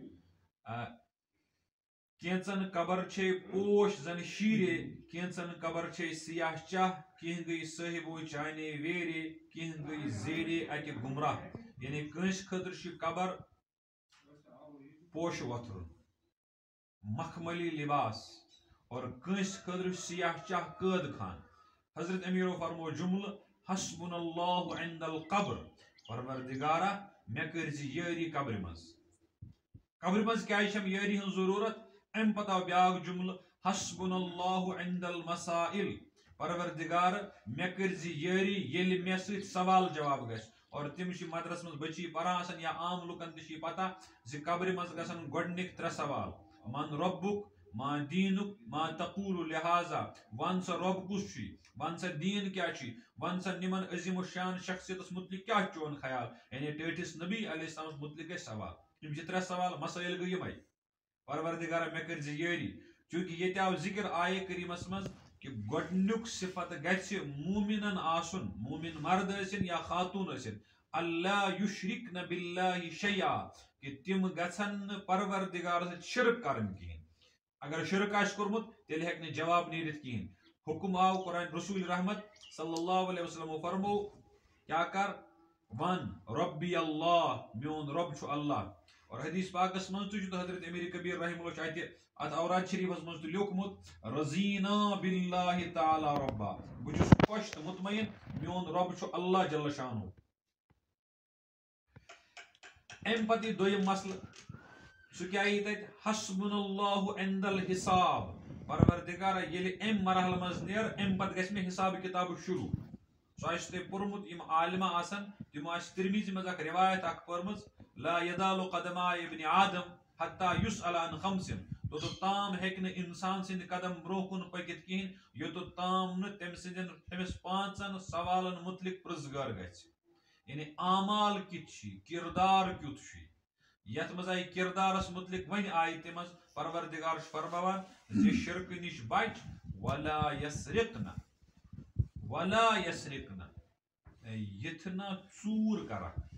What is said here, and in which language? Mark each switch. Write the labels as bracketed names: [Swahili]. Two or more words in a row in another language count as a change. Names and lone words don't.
[Kashmiri] کینٛژن قبر چھے پوش زن شیٖرے کینٛژن قبر چھے سیاہ چاہ کینٛہہ گٔے صٲحبو چانے ویرے کینٛہہ گٔے زیرے اَتہِ گمراہ یعنی کٲنٛسہِ خٲطرٕ چھِ قبر پوشہٕ وۄتھرُن مخملی لباس اور کٲنٛسہِ خٲطرٕ سیاہ چاہ قٲد خان حضرت امیرو فرمو جملہٕ [Arabic] حسبنا اللہ عند القبر [Kashmiri] پروردگارا مےٚ کٔرۍ زِ یٲری قبرِ منٛز کیازِ چھم یٲری ہٕنٛز ضروٗرت امہِ پتہٕ آو بیاکھ جملہٕ [Arabic] حسبنا اللہ عند المسائل [Kashmiri] پروردگار مےٚ کٔرۍ زِ یٲری ییٚلہِ مےٚ سۭتۍ سوال جواب گژھِ اور تِم چھِ مدرس منٛز بچی پران آسان یا عام لُکن تہِ چھِ پتہ زِ قبرِ منٛز گژھن گۄڈنِکۍ 3 سوال [Arabic] من ربُک ما دیٖنُک ما تقول [Kashmiri] لہٰذا ون سا رۄب کُس چھُے ون سا دیٖن کیٛاہ چھُے ون سا نِمن عظیٖم و شان شخصیتس متعلق کیٛاہ چھُ چون خیال یعنی ٹٲٹھِس نبی علیہ السلامس متعلق گژھِ سوال یِم چھِ 3 سوال مسائل گٔے یِمے پروردگارا مےٚ کٔرۍ زِ یٲری چوٗنٛکہِ ییٚتہِ آو ذکر آیے کریٖمس منٛز کہِ گۄڈنیُک صفت گژھِ مومِنن آسُن مومِن مرد ٲسِن یا خاتوٗن ٲسِن [Arabic] اللہ یُشرِکن باللہ شیئا [Kashmiri] کہ تِم گژھن نہٕ پروردگارس سۭتۍ شرک کرٕنۍ کِہیٖنۍ اگر شرک آسہِ کوٚرمُت تیٚلہِ ہیٚکہِ نہٕ جواب نیٖرِتھ کِہیٖنۍ حکم آو قرآن رسول رحمت [Arabic] صلی اللہ علیہ وسلم [Kashmiri] فرمو کیا کر ون [Arabic] ربی اللہ [Kashmiri] میون رب چھُ اللہ اور حدیث پاکس منٛز تہِ چھُ حضرت امیر کبیر [Arabic] رحمہ اللہ [Kashmiri] چھُ اَتہِ اتھ اوراد شریفس منٛز تہِ لیوکھمُت [Arabic] رضینا باللہ تعالی ربا [Kashmiri] بہٕ چھُس خۄش تہٕ مطمعین میون رب چھُ اللہ [Arabic] جل شانہ [Kashmiri] امہِ پتہٕ یی دوٚیِم مسلہٕ سُہ کیٛاہ یی تتہِ [Arabic] حسبنا اللہ عند الحساب [Kashmiri] پروردگارا ییٚلہِ امہِ مرحلہٕ منٛز نیرٕ امہِ پتہٕ گژھِ مےٚ حساب کتابہٕ شروع سُہ آسہِ تۄہہِ پوٚرمُت یِم عالمہ آسن تِمو آسہِ ترمیٖزی منٛز اکھ روایت اکھ پٔرمٕژ [Arabic] لا یدالُ قدماء ابن آدم حتیٰ یُسأل عن خمسن [Kashmiri] توٚتتھ تام ہیٚکہِ نہٕ انسان سٕنٛدِ قدم برونٛہہ کُن پٔکِتھ کِہیٖنۍ یوٚتتھ تام نہٕ تٔمۍ سٕنٛدٮ۪ن أمِس 5 سوالن متعلق پرٛژھگار گژھِ یعنی اعمال کِتھ چھِ کردار کیُتھ چھُ یتھ منٛز آیہِ کردارس متعلق وۄنۍ آیہِ تہِ منٛز پروردگار چھُ فرماوان زِ شرکہٕ نِش بچ [Arabic] ولا یسرقن [Kashmiri] یِتھ نہ ژوٗر کرکھ